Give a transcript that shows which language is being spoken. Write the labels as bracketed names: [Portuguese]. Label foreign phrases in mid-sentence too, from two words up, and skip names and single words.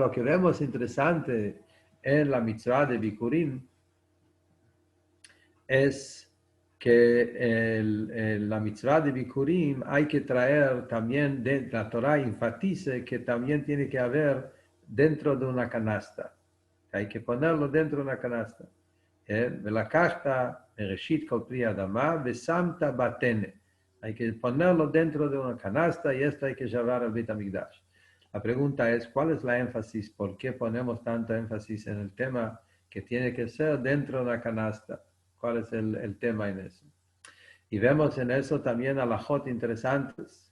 [Spanish] Ahora, lo que vemos interesante en la mitzvah de Bikurim es que la mitzvah de Bikurim hay que traer también, la Torah enfatiza que también tiene que haber dentro de una canasta. Hay que ponerlo dentro de una canasta. [Hebrew] ולקחת, בראשית כל פרי אדמה, ושמת בטנא. [Spanish] Hay que ponerlo dentro de una canasta y esto hay que llevar al Beit HaMikdash. La pregunta es, ¿cuál es la énfasis? ¿Por qué ponemos tanto énfasis en el tema que tiene que ser dentro de una canasta? ¿Cuál es el tema en eso? Y vemos en eso también alajot interesantes.